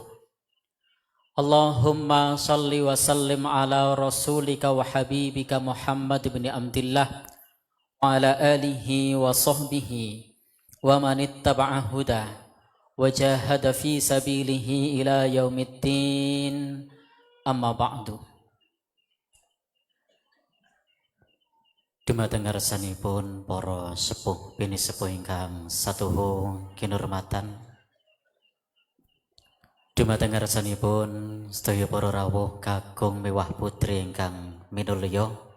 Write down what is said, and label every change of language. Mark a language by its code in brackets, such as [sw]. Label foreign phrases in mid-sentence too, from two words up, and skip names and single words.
[ar] اللهم صل وسلم على رسولك وحبيبك محمد بن عبد الله وعلى آله وصحبه ومن اتبع هدى وجاهد في سبيله إلى يوم الدين، أما بعد, amma ba'du. [jv] Dumateng ngarsanipun para sepuh bini sepuh ingkang satuhu kinurmatan, dumateng ngarsanipun sedaya para rawuh kakung miwah putri ingkang minulya,